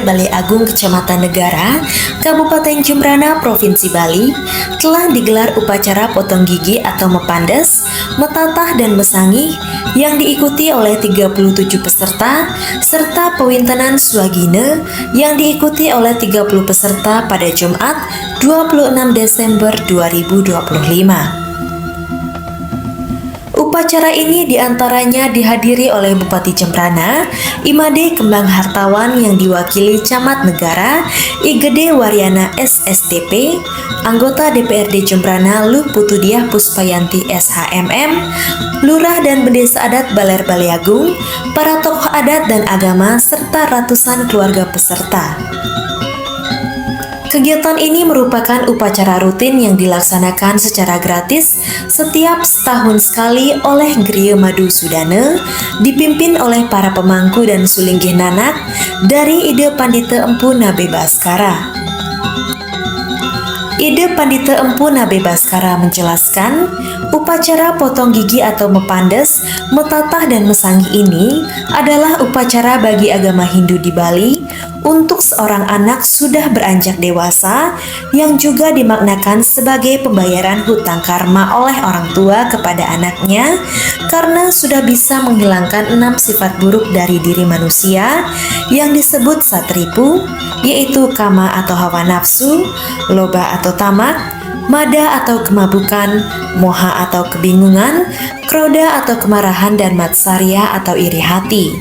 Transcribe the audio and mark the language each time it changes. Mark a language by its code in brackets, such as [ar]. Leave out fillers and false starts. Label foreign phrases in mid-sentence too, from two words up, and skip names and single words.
[id] Balai Agung, Kecamatan Negara, Kabupaten Jembrana, Provinsi Bali, telah digelar upacara potong gigi atau mepandes, metatah dan mesangih yang diikuti oleh 37 peserta serta pewintenan swagina yang diikuti oleh 30 peserta pada Jumat 26 Desember 2025. Upacara ini diantaranya dihadiri oleh Bupati Jembrana, Imade Kembang Hartawan yang diwakili Camat Negara, Igede Waryana SSDP, anggota DPRD Jembrana Luh Putudiah Puspayanti SHMM, Lurah dan Bendesa Adat Baler Balai Agung, para tokoh adat dan agama, serta ratusan keluarga peserta. Kegiatan ini merupakan upacara rutin yang dilaksanakan secara gratis setiap setahun sekali oleh Griya Madu Sudana, dipimpin oleh para pemangku dan sulinggih nanak dari Ide Pandita Empu Nabe Baskara. Ide Pandita Empu Nabe Baskara menjelaskan, upacara potong gigi atau mepandes, metatah dan mesangih ini adalah upacara bagi agama Hindu di Bali untuk seorang anak sudah beranjak dewasa yang juga dimaknakan sebagai pembayaran hutang karma oleh orang tua kepada anaknya karena sudah bisa menghilangkan 6 sifat buruk dari diri manusia yang disebut satripu, yaitu kama atau hawa nafsu, loba atau tamak, mada atau kemabukan, moha atau kebingungan, kroda atau kemarahan, dan matsarya atau iri hati.